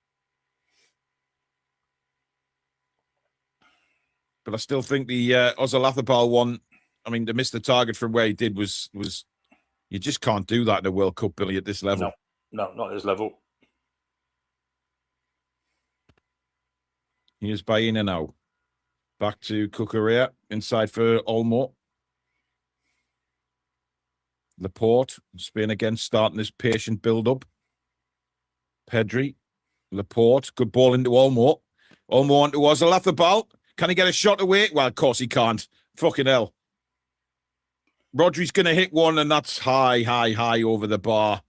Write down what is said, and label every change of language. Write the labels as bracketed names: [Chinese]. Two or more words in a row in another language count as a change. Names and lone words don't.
[English] But I still think the Ozalathapal one, I mean, to miss the target from where he did was you just can't do that in a World Cup, Billy, at this level. No, not at this level. Here's Baena now. Back to Cucurella. Inside for Olmo. Laporte. Spain again starting this patient build-up. Pedri. Laporte. Good ball into Olmo. Olmo onto Ozalathapal. Can he get a shot away? Well, of course he can't. Fucking hell. Rodri's going to hit one, and that's high over the bar.